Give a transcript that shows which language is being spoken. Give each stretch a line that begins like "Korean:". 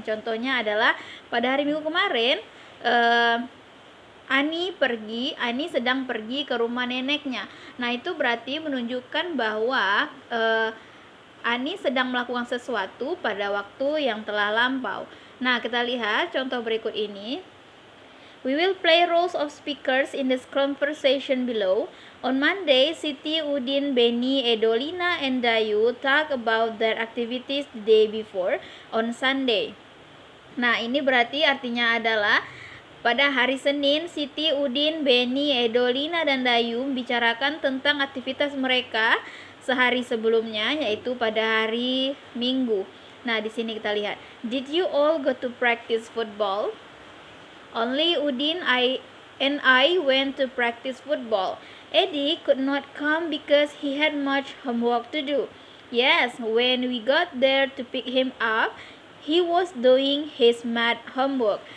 Indonesian: Contohnya adalah pada hari Minggu kemarin Ani sedang pergi ke rumah neneknya. Nah, itu berarti menunjukkan bahwa Ani sedang melakukan sesuatu pada waktu yang telah lampau. Nah, kita lihat contoh berikut ini.
English: We will play roles of speakers in this conversation below. On Monday, Siti, Udin, Benny, Edolina, and Dayu talk about their activities the day before on Sunday.
Indonesian: Nah, ini berarti artinya adalah pada hari Senin, Siti, Udin, Benny, Edolina, dan Dayu membicarakan tentang aktivitas mereka sehari sebelumnya, yaitu pada hari Minggu. Nah, di sini kita lihat.
English: Did you all go to practice football? Only Udin and I went to practice football. Eddie could not come because he had much homework to do. Yes, when we got there to pick him up, he was doing his math homework.